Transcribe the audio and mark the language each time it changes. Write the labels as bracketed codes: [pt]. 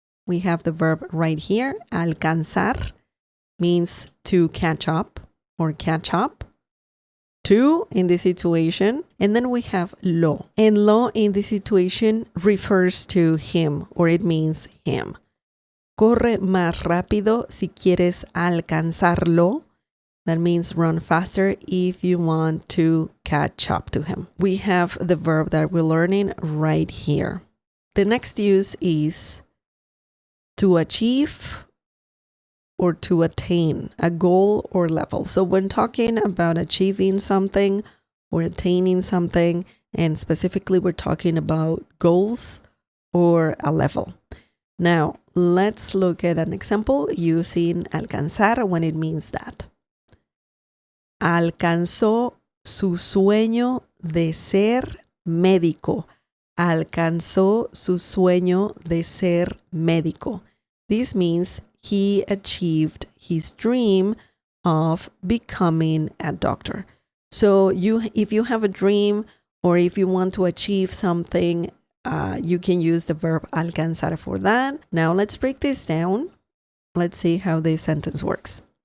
[en] we have the verb right here. Alcanzar means to catch up or catch up. To in this situation. And then we have lo. And lo in this situation refers to him, or it means him. [es] Corre más rápido si quieres alcanzarlo. [en] That means run faster if you want to catch up to him. We have the verb that we're learning right here. The next use is to achieve or to attain a goal or level. So when talking about achieving something or attaining something, and specifically we're talking about goals or a level. Now, let's look at an example using alcanzar when it means that. [es] Alcanzó su sueño de ser médico. Alcanzó su sueño de ser médico. [en] This means he achieved his dream of becoming a doctor. So if you have a dream or if you want to achieve something, you can use the verb alcanzar for that. Now let's break this down. Let's see how this sentence works.